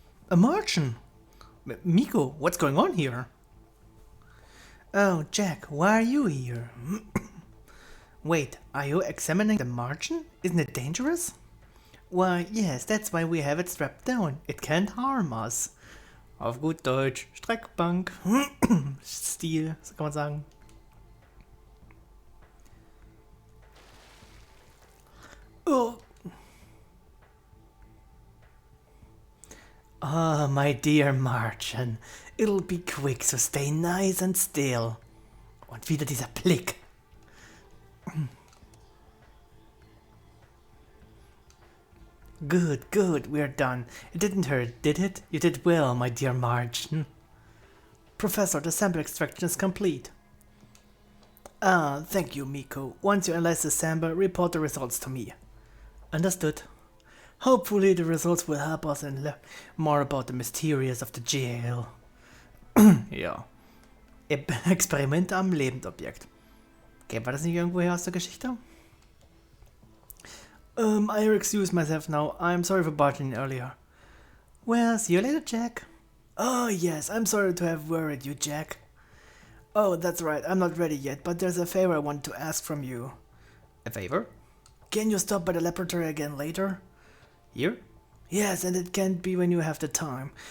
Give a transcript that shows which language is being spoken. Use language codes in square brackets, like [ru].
[en] A Martian? Miko, what's going on here? Oh, Jack, why are you here? Wait, are you examining the Martian? Isn't it dangerous? Why, yes, that's why we have it strapped down. It can't harm us. [de] Auf gut Deutsch, Streckbank, Stil, so kann man sagen. [en] Oh. Oh, my dear Martian, it'll be quick, so stay nice and still. [de] Und wieder dieser Blick. [en] Good, good, we're done. It didn't hurt, did it? You did well, my dear Martian. Professor, the sample extraction is complete. Ah, thank you, Miko. Once you analyze the sample, report the results to me. Understood. Hopefully the results will help us and learn more about the mysterious of the jail. [de] Ja. Experimente am Lebensobjekt. Okay, war das nicht irgendwoher aus der Geschichte? [en] I excuse myself now. I'm sorry for barging in earlier. Well, see you later, Jack. Oh, yes, I'm sorry to have worried you, Jack. Oh, that's right, I'm not ready yet, but there's a favor I want to ask from you. A favor? Can you stop by the laboratory again later? Here? Yes, and it can't be when you have the time.